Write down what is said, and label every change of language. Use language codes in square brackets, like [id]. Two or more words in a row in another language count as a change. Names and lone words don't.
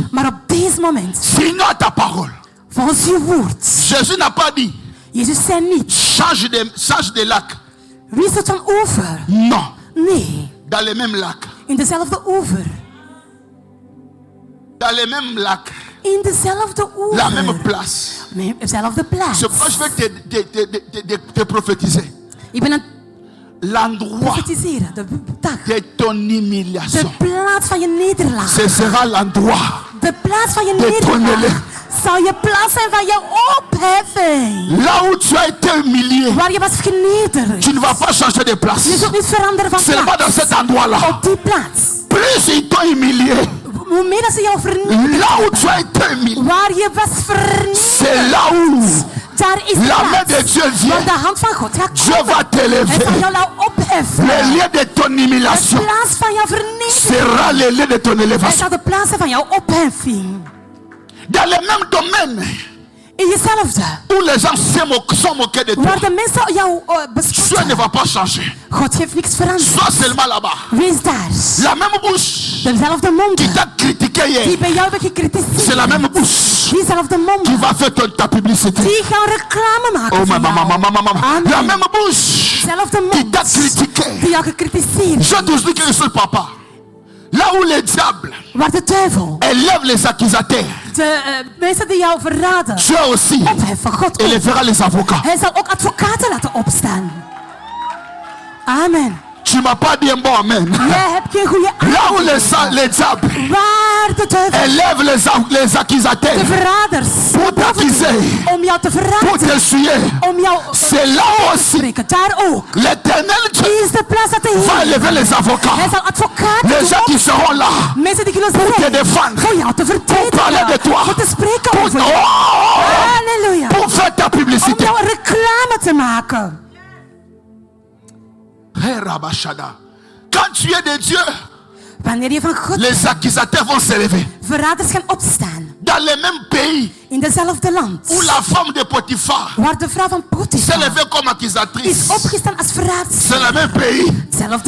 [nl] Maar op deze moment, [fr] signore ta parole. [nl] volgens uw woord. [fr] Jésus n'a pas dit, [nl] Jezus zei niet, [fr] change de lac. [nl] wissel van oever. [fr] Non. [nl] Nee, [fr] Dans les mêmes lacs. [nl] in dezelfde oever. [fr] Dans les mêmes lacs. [nl] In dezelfde [fr] La même [nl] oever. [fr] place. [nl] Nee, dezelfde plaats. [fr] C'est pourquoi je vais te prophétiser. [nl] Ik ben aan het [fr] L'endroit [nl] profetiseren. De dag. [fr] de ton [nl] De [fr] humiliation. [nl] plaats van je nederlaag. [fr] Ce sera l'endroit [nl] De plaats van je [fr] de ton [nl] nederlaag. [fr] élève. [nl] Zal je plaats zijn van je opheffing. [fr] Là où tu as été humilié, [nl] Waar je was vernederd. [fr] tu ne vas pas changer de [nl] Je [fr] place. [nl] zult niet veranderen van [fr] Seulement dans [nl] plaats. [fr] cet endroit-là. [nl] Op die plaats. [fr] Plus ils t'ont humilié, [nl] Hoe meer dat ze jou vernederen. [fr] là où tu as été humilié, [nl] Waar je was vernederd. [fr] c'est là où [nl] Daar is de [fr] la main [nl] plaats. [fr] de Dieu vient. [nl] Want de hand van God gaat [fr] Dieu [nl] komen. [fr] va [nl] Hij zal [fr] t'élever. [nl] jou nou opheffen. [fr] Le lieu de ton [nl] De [fr] humiliation [nl] plaats van jouw vernedering. [fr] sera le lieu de ton [nl] Hij [fr] élévation. [nl] zal de plaats zijn van jouw opheffing. [fr] Dans le même domaine [nl] In jezelfde. [fr] où les gens sont moqués de toi, [nl] Waar de mensen jou [fr] Dieu ne [nl] bespotten. [fr] va pas changer. [nl] God heeft niks veranderd. [fr] Sois seulement là-bas. [nl] Wees daar. [fr] La même bouche [nl] Dezelfde [fr] qui [nl] monden. [fr] t'a critiqué [nl] Die [fr] hier, [nl] bij jou hebben [fr] c'est [nl] gekritiseerd. [fr] la même bouche [nl] Diezelfde [fr] qui [nl] monden. [fr] va faire ta publicité. [nl] Die gaan reclame maken Oh, voor jou. [fr] La Amen. même bouche [nl] Dezelfde [fr] qui t'a [nl] mond. [fr] critiqué. [nl] Die jou gekritiseerd. [fr] Je te dis que seul papa. Là où le diable [nl] Waar de duivel. [fr] élève les accusateurs, [nl] De mensen die jou verraden. [fr] Dieu aussi [nl] Opheffen. God ook. [fr] élèvera les avocats. [nl] Hij zal ook advocaten laten opstaan. [fr] Amen. Tu m'as pas dit un bon amen. [nl] Jij hebt geen goede [fr] Là où [nl] aanleiding. [fr] le diable [nl] Waar de duivel. [fr] élève les [nl] De [fr] accusateurs [nl] verraders. [fr] pour t'accuser, [nl] Om jou te [fr] pour [nl] verraden. [fr] t'essuyer, [nl] Om jou [fr] c'est là aussi [nl] spreken. Daar ook. [fr] l'éternel Dieu [nl] Is de plaats dat de [fr] va [nl] Heer. [fr] élever les avocats. [nl] Hij zal advocaten [fr] Les gens qui seront là [nl] mensen die kunnen [fr] pour te [nl] zijn. [fr] défendre, [nl] Voor jou te [fr] parler de toi. [nl] verdedigen. Voor te spreken [fr] pour, [nl] over jou. oh, Halleluja. [fr] pour faire ta [nl] Om [fr] publicité. [nl] jou een reclame te maken. Hey, Rabashada. [fr] Quand tu es de Dieu, [nl] Wanneer je van God [fr] les accusateurs vont s'élever. [nl] verraders gaan opstaan. [fr] Dans le même pays [nl] In dezelfde land. [fr] où la femme de Potiphar [nl] Waar de vrouw van [fr] s'est [nl] Potifar [fr] levée comme [nl] is [fr] accusatrice, [nl] opgestaan als [fr] c'est [nl] verraadster. [fr] le même pays. [nl] Hetzelfde